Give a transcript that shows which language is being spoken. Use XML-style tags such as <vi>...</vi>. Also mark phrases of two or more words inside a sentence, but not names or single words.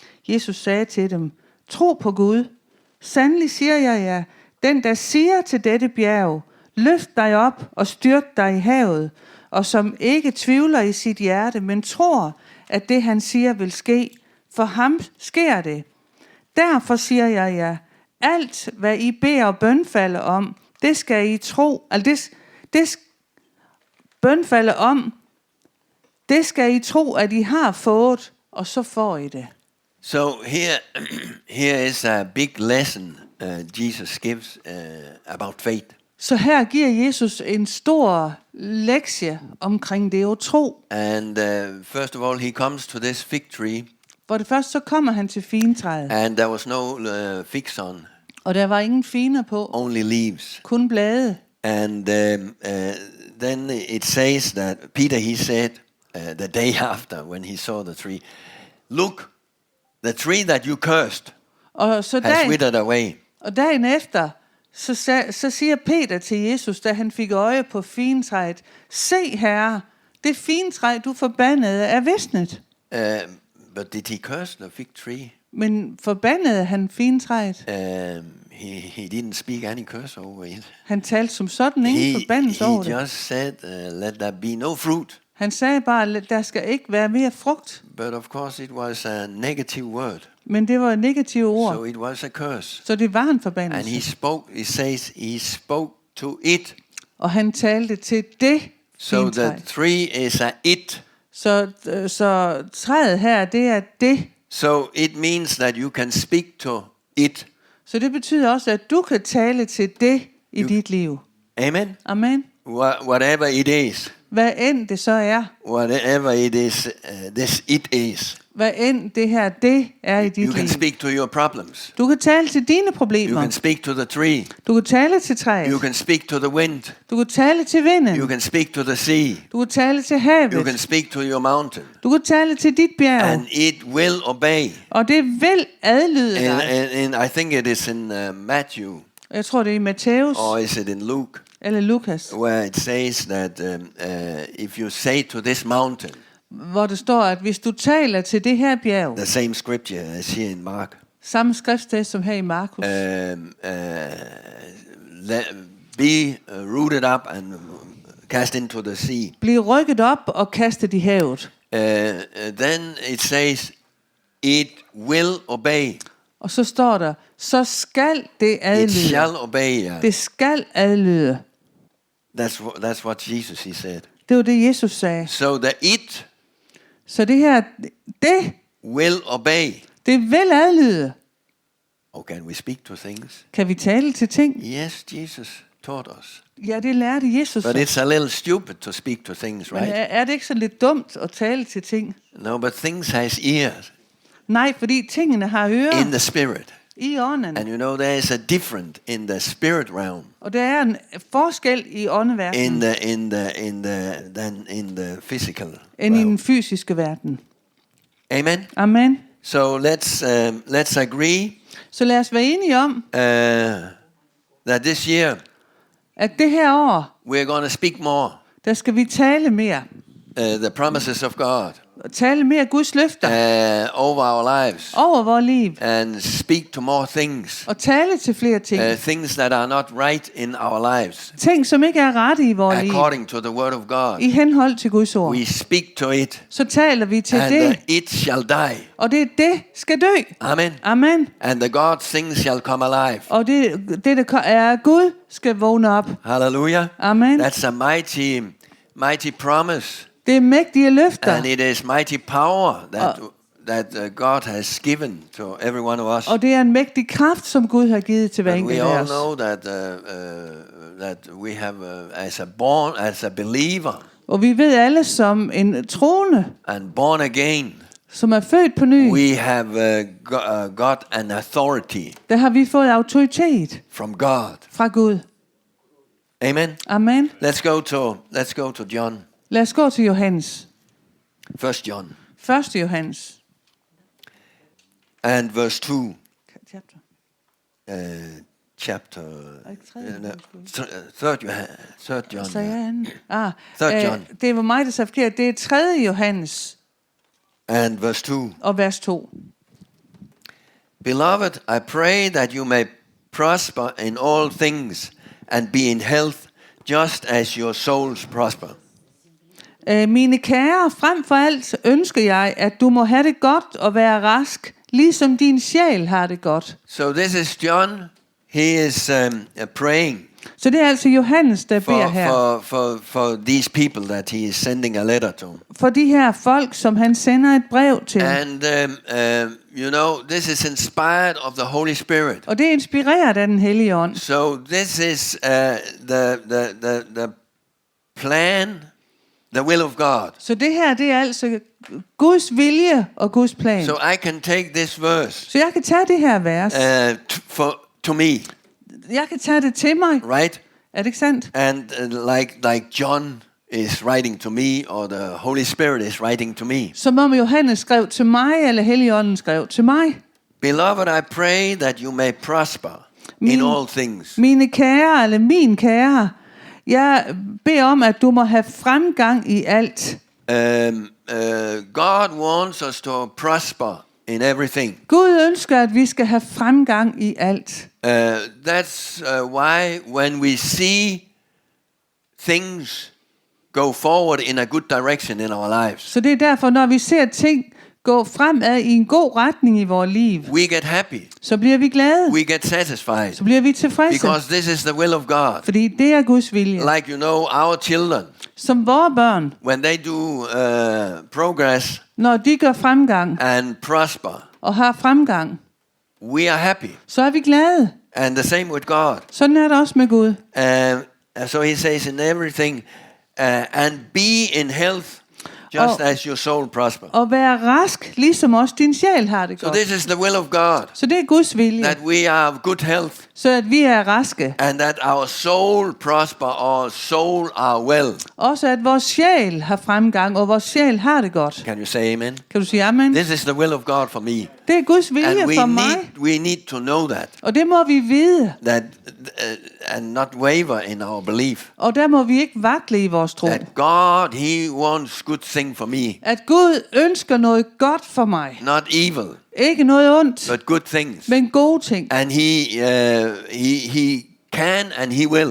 <da>Jesus sagde til dem, tro på Gud. Sandelig siger jeg jer, den der siger til dette bjerg, løft dig op og styrt dig i havet, og som ikke tvivler i sit hjerte, men tror, at det han siger vil ske, for ham sker det. Derfor siger jeg jer, alt hvad I beder og bønfalder om, det skal I tro, bønfalder om, det skal I tro, at I har fået, og så får I det.</da> <en>So here is a big lesson Jesus gives about faith.</en> <da>Så her giver Jesus en stor lektie omkring det at tro.</da> <en>And first of all, he comes to this fig tree,</en> <da>For det første så kommer han til figentræet,</da> <en>and there was no figs on,</en> <da>og der var ingen finer på,</da> <en>only leaves.</en> <da>kun blade.</da> <en>And then it says that Peter, he said the day after when he saw the tree, look, the tree that you cursed</en> <da>Og så</da> <en>has withered away.</en> <da>dagen efter, så siger Peter til Jesus, da han fik øje på figentræet, se herre, det figentræ, du forbandede, er visnet.</da> <en>But did he curse the fig tree?</en> <da>Men forbandede han figentræet?</da> <en>He didn't speak any curse over it.</en> <da>Han talte som sådan ingen forbandelse over</da> <en>He</en> <da>det.</da> <en>just said, let there be no fruit.</en> <da>Han sagde bare, der skal ikke være mere frugt.</da> <en>But of course it was a negative word.</en> <da>Men det var et negativt ord,</da> <en>So it was a curse.</en> <da>så det var en</da> <en>And</en> <da>forbandelse.</da> <en>it says he spoke to it.</en> <da>Og han talte til det</da> <en>So</en> <da>figentræ.</da> <en>the tree is a it.</en> <da>Så træet her, det er det.</da> <en>So it means that you can speak to it.</en> <da>Så det betyder også, at du kan tale til det i dit liv.</da> <en>Amen.</en> <da>Amen.</da> <en>Whatever it is.</en> <da>Hvad end det så er.</da> <en>Whatever it is, this it is.</en> <da>Hvad end det her, det er i dit</da> <en>You can</en> <da>liv.</da> <en>speak to your problems.</en> <da>Du kan tale til dine</da> <en>You</en> <da>problemer.</da> <en>can speak to the tree.</en> <da>Du kan tale til træet.</da> <en>You can speak to the wind.</en> <da>Du kan tale til</da> <en>You</en> <da>vinden.</da> <en>can speak to the sea.</en> <da>Du kan tale til</da> <en>You can</en> <da>havet.</da> <en>speak to your mountain.</en> <da>Du kan tale til dit bjerg.</da> <en>And it will obey.</en> <da>Og det vil adlyde dig.</da> <en>And I think it is in Matthew,</en> <da>Jeg tror, det er i Matthæus</da> <en>or is it in Luke,</en> <da>eller Lukas,</da> <en>where it says that if you say to this mountain,</en> <da>hvor det står, at hvis du taler til det her bjerg,</da> <en>the same scripture as here in Mark,</en> <da>samme skriftsted som her i Markus,</da> <en>be rooted up and cast into the sea,</en> <da>bliv rykket op og kastet i havet.</da> <en>then it says it will obey.</en> <da>Og så står der, så skal det</da> <en>It</en> <da>adlyde.</da> <en>shall obey. Yeah.</en> <da>Det skal adlyde.</da> <en>That's what Jesus he said.</en> <da>Det var det, Jesus sagde.</da> <en>So the it</en> <da>Så det her, det</da> <en>will obey.</en> <da>vil adlyde.</da> <en>Oh, can we speak to things?</en> <da>Kan vi tale til ting?</da> <en>Yes, Jesus taught us.</en> <da>Ja, det lærte Jesus.</da> <en>But it's a little stupid to speak to things,</en> <da>Men</da> <en>right?</en> <da>er det ikke så lidt dumt at tale til ting?</da> <en>No, but things has ears</en> <da>Nej, fordi tingene har ører</da> <en>in the spirit.</en> <da>i ånden.</da> <en>And you know there is a difference in the spirit realm</en> <da>Og der er en forskel i åndeverdenen</da> <en>than in the physical</en> <da>end i</da> <en>realm.</en> <da>den fysiske verden.</da> <en>Amen.</en> <da>Amen.</da> <en>So let's agree</en> <da>Så lad os være enige om,</da> <en>that this year</en> <da>at det her år,</da> <en>we're going to speak more</en> <da>der skal vi tale mere.</da> <en>the promises of God</en> <da>Tale mere Guds løfter</da> <en>over our lives,</en> <da>over vores liv.</da> <en>and speak to more things.</en> <da>Og tale til flere ting.</da> <en>Things that are not right in our lives,</en> <da>Ting, som ikke er rette i vores liv.</da> <en>according to the word of God.</en> <da>I henhold til Guds ord.</da> <en>We speak to it,</en> <da>Så taler vi til</da> <en>and</en> <da>det.</da> <en>it shall die.</en> <da>Og det skal dø.</da> <en>Amen.</en> <da>Amen.</da> <en>And the God things shall come alive.</en> <da>Og det der er Gud, skal vågne op.</da> <en>Hallelujah.</en> <da>Amen.</da> <en>That's a mighty promise,</en> <da>Det er mægtige løfter.</da> <en>and it is mighty power that God has given to every one of us.</en> <da>Og det er en mægtig kraft, som Gud har givet til hver</da> <en>And</en> <da>enkelt</da> <en>we</en> <da>af</da> <en>all</en> <da>os.</da> <en>know that we have as a believer</en> <da>Og vi ved alle som en troende,</da> <en>and born again,</en> <da>som er født på ny,</da> <en>we have got an authority</en> <da>der har vi fået autoritet</da> <en>from God.</en> <da>fra Gud.</da> <en>Amen.</en> <da>Amen.</da> <en>Let's go to John.</en> <da>Lad os gå til Johannes.</da> <en>1 John</en> <da>1. Johannes.</da> <en>and verse 2. Chapter</en> <da>Ikke</da> <en>3rd John.</en> <da>Så</da> <en>Yeah.</en> <da>er han.</da> <en>Third John.</en> <da>Det var mig, der sagde forkert. Det er 3. Johannes</da> <en>And verse 2.</en> <da>og vers 2.</da> <en>Beloved, I pray that you may prosper in all things and be in health, just as your souls prosper.</en> <da>Mine kære, frem for alt ønsker jeg, at du må have det godt og være rask, ligesom din sjæl har det godt.</da> <en>So this is John. He is praying</en> <da>Så det er altså Johannes, der beder her.</da> <en>for these people that he is sending a letter to.</en> <da>For de her folk, som han sender et brev til.</da> <en>And you know, this is inspired of the Holy Spirit.</en> <da>Og det er inspireret af den hellige ånd.</da> <en>So this is the plan, the will of God.</en> <da>Så det her, det er altså Guds vilje og Guds plan.</da> <en>So I can take this verse</en> <da>Så jeg kan tage det her vers.</da> <en>to me,</en> <da>Jeg kan tage det til mig.</da> <en>right?</en> <da>Er det ikke sandt?</da> <en>And like John is writing to me, or the Holy Spirit is writing to me.</en> <da>Som om Johannes skrev til mig, eller Helligånden skrev til mig.</da> <en>Beloved, I pray that you may prosper in all things.</en> <da>Mine kære, eller min kære, jeg beder om, at du må have fremgang i alt.</da> <en>God wants us to prosper in everything.</en> <da>Gud ønsker, at vi skal have fremgang i alt.</da> <en>That's why when we see things go forward in a good direction in our lives,</en> <da>Så det er derfor, når vi ser ting gå fremad i en god retning i vores liv,</da> <en>we get happy,</en> <da>så bliver vi glade.</da> <en>we get satisfied,</en> <da>Så bliver vi tilfredse.</da> <en>because this is the will of God.</en> <da>Fordi det er Guds vilje.</da> <en>Like you know, our children,</en> <da>Som vores børn,</da> <en>when they do progress</en> <da>når de gør fremgang</da> <en>and prosper,</en> <da>og har fremgang,</da> <en>we are happy.</en> <da>så er vi glade.</da> <en>And the same with God.</en> <da>Sådan er det også med Gud.</da> <en>So he says in everything, and be in health, just as your soul prosper.</en> <da>Og være rask, ligesom også din sjæl har det</da> <en>So</en> <da>godt.</da> <en>this is the will of God,</en> <da>Så det er Guds vilje,</da> <en>that we are of good health,</en> <da>så at vi er raske.</da> <en>and that our soul prosper, our soul are well.</en> <da>Også at vores sjæl har fremgang, og vores sjæl har det godt.</da> <en>Can you say amen?</en> <da>Kan du sige amen?</da> <en>This is the will of God for me.</en> <da>Det er Guds vilje</da> <en>And</en> <da>for mig,</da> <en>we need to know that,</en> <da>og det må vi vide.</da> <en>and not waver in our belief.</en> <da>Og der må vi ikke vakle i vores tro.</da> <en>That God, he wants good thing for me,</en> <da>At Gud ønsker noget godt for mig.</da> <en>not evil,</en> <da>Ikke noget ondt,</da> <en>but good things.</en> <da>men gode ting.</da> <en>And he can and he will.</en>